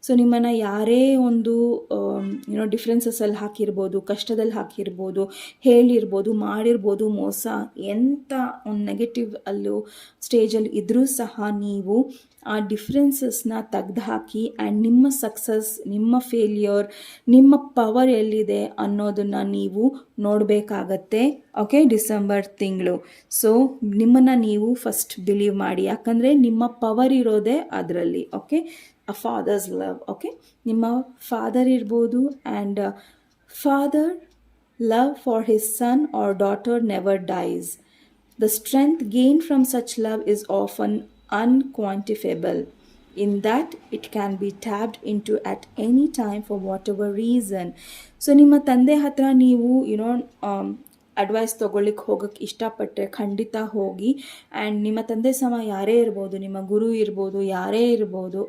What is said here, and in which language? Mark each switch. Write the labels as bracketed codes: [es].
[kn] So ನಿಮ್ಮನ್ನು ಯಾರೇ ಒಂದು ಡಿಫ್ರೆನ್ಸಸ್ಸಲ್ಲಿ ಹಾಕಿರ್ಬೋದು, ಕಷ್ಟದಲ್ಲಿ ಹಾಕಿರ್ಬೋದು, ಹೇಳಿರ್ಬೋದು, ಮಾಡಿರ್ಬೋದು ಮೋಸ, ಎಂಥ ಒಂದು ನೆಗೆಟಿವ್ ಸ್ಟೇಜಲ್ಲಿ ಇದ್ದರೂ ಸಹ ನೀವು ಆ ಡಿಫ್ರೆನ್ಸಸ್ನ ತೆಗೆದುಹಾಕಿ ಆ್ಯಂಡ್ ನಿಮ್ಮ ಸಕ್ಸಸ್, ನಿಮ್ಮ ಫೇಲ್ಯೂರ್, ನಿಮ್ಮ ಪವರ್ ಎಲ್ಲಿದೆ ಅನ್ನೋದನ್ನು ನೀವು ನೋಡಬೇಕಾಗತ್ತೆ. ಓಕೆ, ಡಿಸೆಂಬರ್ ತಿಂಗಳು. ಸೊ ನಿಮ್ಮನ್ನು ನೀವು ಫಸ್ಟ್ ಬಿಲೀವ್ ಮಾಡಿ, ಯಾಕಂದರೆ ನಿಮ್ಮ ಪವರ್ ಇರೋದೇ ಅದರಲ್ಲಿ. ಓಕೆ, ಅ ಫಾದರ್ಸ್ ಲವ್. [en] okay, [kn] ನಿಮ್ಮ ಫಾದರ್ ಇರ್ಬೋದು [en] And father love for his son or daughter never dies. The strength gained from such love is often unquantifiable, in that it can be tapped into at any time for whatever reason. [kn] So ನಿಮ್ಮ ತಂದೆ ಹತ್ರ ನೀವು advice ತೊಗೊಳ್ಳಿಕ್ಕೆ ಹೋಗೋಕ್ಕೆ ಇಷ್ಟಪಟ್ಟರೆ ಖಂಡಿತ ಹೋಗಿ. And ನಿಮ್ಮ ತಂದೆ ಸಮ ಯಾರೇ ಇರ್ಬೋದು, ನಿಮ್ಮ ಗುರು ಇರ್ಬೋದು, ಯಾರೇ ಇರ್ಬೋದು.